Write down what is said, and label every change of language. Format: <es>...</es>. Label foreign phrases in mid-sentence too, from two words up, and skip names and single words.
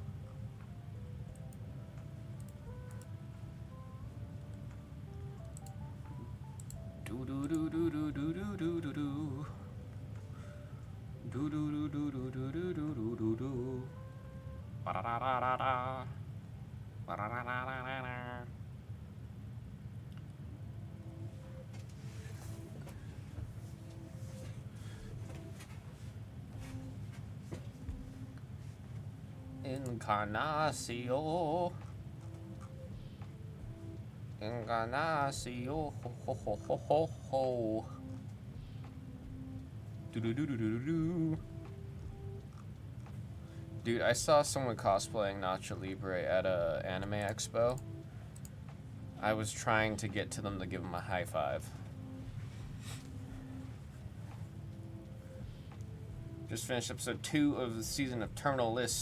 <en>Do do do do do do do do do do. Do do do do do do do do do do do. Ba da da da da da. Ba da da da da da. Encarnacio. Encarnacio. Ho ho ho ho ho ho. Do do do do do do. Dude, I saw someone cosplaying Nacho Libre at a anime expo. I was trying to get to them to give them a high five. Just finished episode 2 of the season of Terminal List.</en>